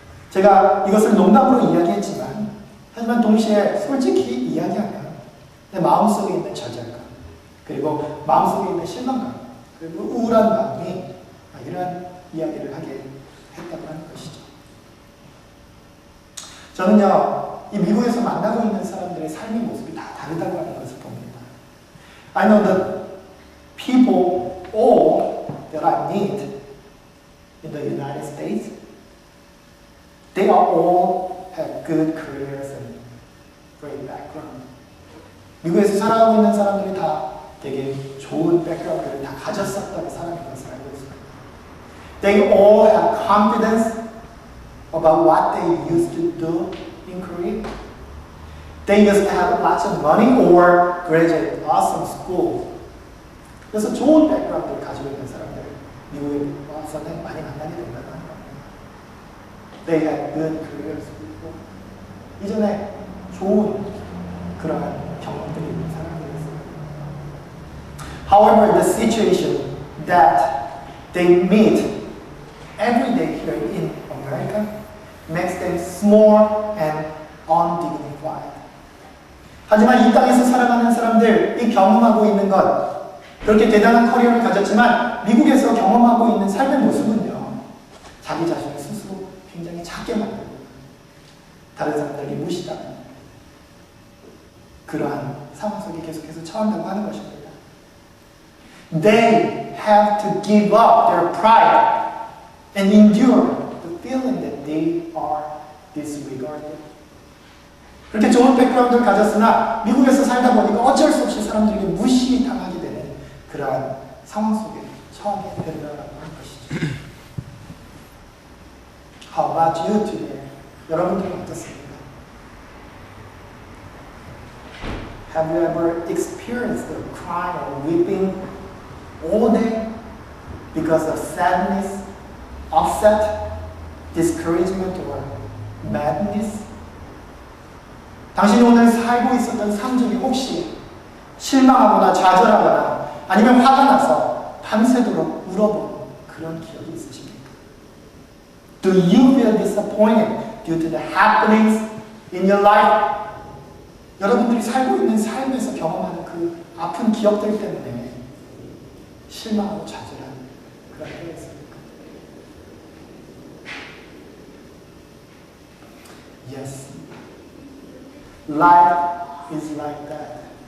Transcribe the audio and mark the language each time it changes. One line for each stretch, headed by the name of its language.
Korean: 제가 이것을 농담으로 이야기했지만 하지만 동시에 솔직히 이야기하면 내 마음속에 있는 좌절감 그리고 마음속에 있는 실망감 그리고 우울한 마음이 이러한 이야기를 하게 했다고 하는 것이죠. 저는요 이 미국에서 만나고 있는 사람들의 삶의 모습이 다 다르다고 하는 것을 봅니다.
English: I know that people all that I meet in the United States they are all have good careers and great background.
Korean: 미국에서 살아가고 있는 사람들이 다 되게 좋은 백그라운드를 다 가졌었던 사람인 것을 알고 있습니다.
English: They all have confidence about what they used to do in Korea. They used to have lots of money or graduate awesome school.
Korean: 그래서 좋은 백그라운드를 가지고 있는 사람들 미국에 와서는 많이 만나게 된다는 겁니다.
English: They had good careers before.
Korean: 이전에 좋은 그러한 경험들이 있는 사람들이었어요.
English: However, the situation that they meet every day here in America makes them small and undignified.
Korean: 하지만 이 땅에서 살아가는 사람들, 이 경험하고 있는 것, 그렇게 대단한 커리어를 가졌지만 미국에서 경험하고 있는 삶의 모습은요, 자기 자신을 스스로 굉장히 작게 만들고 다른 사람들에게 무시당하는 그러한 상황 속에 계속해서 처한다고 하는 것입니다.
English: They have to give up their pride and endure the feeling that they are disregarded.
Korean: 그렇게 좋은 백그라운드를 가졌으나 미국에서 살다 보니까 어쩔 수 없이 사람들에게 무시당하게 되는 그러한 상황 속에 처하게 된다고 하는 것이죠.
English: How about you today?
Korean: 여러분들은 어떻습니까?
English: Have you ever experienced the crying or weeping all day because of sadness, upset, discouragement, or madness?
Korean: 당신이 오늘 살고 있었던 삶 중에 혹시 실망하거나 좌절하거나 아니면 화가 나서 밤새도록 울어본 그런 기억이 있으십니까?
English: Do you feel disappointed due to the happenings in your life?
Korean: 여러분들이 살고 있는 삶에서 경험하는 그 아픈 기억들 때문에 실망하고 좌절한 그런 때가 있습니까?
English: Yes. Life is like that.